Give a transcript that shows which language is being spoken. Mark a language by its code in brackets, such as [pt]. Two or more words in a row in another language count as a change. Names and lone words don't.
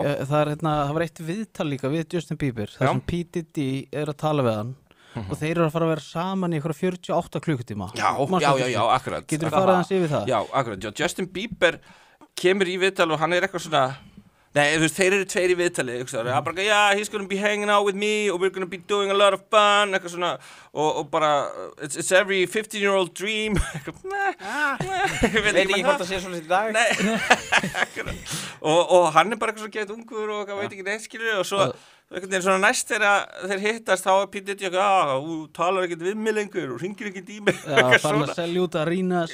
[is] Það var eitt viðtal líka við Justin Bieber, þar sem P. Diddy að tala við hann og þeir eru að fara að vera saman í einhverja 48 klukkutíma. Já, akkurat. Getur þú farið aðeins yfir það? Já, akkurat. Justin Bieber kemur í viðtal og hann eitthvað svona nei, þú veist, þeir eru tveir í viðtali hann bara, [en] yeah, he's gonna be hanging out with me and we're gonna be doing a lot of fun [is] eitthvað svona, og bara [en] it's every 15-year-old dream [is] Veit ekki hvort það sé svona í dag og hann bara eitthvað svo gett ungur og veit ekki neitt skilur og svo einhvern veginn svona næst þeir hittast þá P. Diddy þú talar ekkert við mig lengur og hringir ekkert í mig farin að selja út Arenas